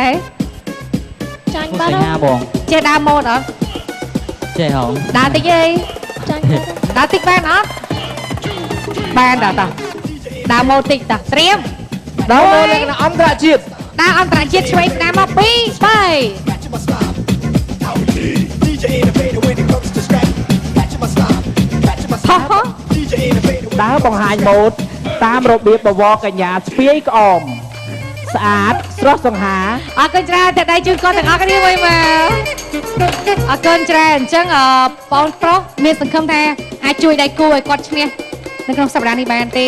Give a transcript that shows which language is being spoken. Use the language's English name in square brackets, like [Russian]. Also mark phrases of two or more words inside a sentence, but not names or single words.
[Khmer] ចាញ់ ស បាត់ ញ្ញា ហើយ បង ចេះដើរម៉ូតអត់ ចេះហង ដើរតិចអី ចាញ់បាត់ហើយ ដើរតិចបានអត់បានតាដើរម៉ូតតិចតាត្រៀម ដល់មកលក្ខណៈអន្តរជាតិ ដើរអន្តរជាតិឆ្វេងស្ដាំមក2 3 [English] DJ innovator when it comes to scratch. Catching my style, catching my style. DJ innovator. [Khmer] ដើរបង្ហាញម៉ូដតាមរបៀបបវរកញ្ញាស្ពាយក្អមស្អាតស្រស់សង្ហា អរគុណច្រើនតែដៃជូនគាត់ទាំងអស់គ្នាមួយមកអរគុណច្រើនអញ្ចឹងបងប្រុសមានសង្ឃឹមថាអាចជួយដៃគូឲ្យគាត់ឈ្នះនៅក្នុងសប្តាហ៍នេះបានទេ